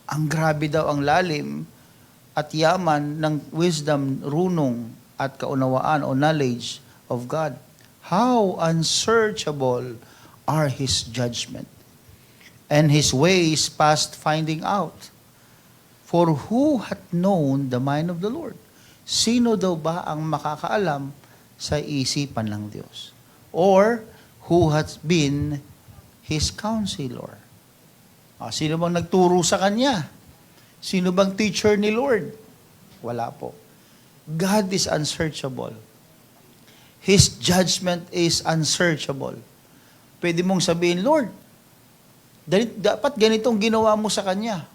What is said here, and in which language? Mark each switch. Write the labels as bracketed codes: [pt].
[tl] Ang grabe daw ang lalim at yaman ng wisdom, runong at kaunawaan o [en] knowledge of God. How unsearchable are His judgment, and His ways past finding out. For who hath known the mind of the Lord? [tl] Sino daw ba ang makakaalam sa isipan ng Diyos? [en] Or who hath been His counselor? [tl] Sino bang nagturo sa Kanya? Sino bang teacher ni Lord? Wala po. [en] God is unsearchable. His judgment is unsearchable. [tl] Pwede mong sabihin, Lord, dapat ganitong ginawa mo sa Kanya.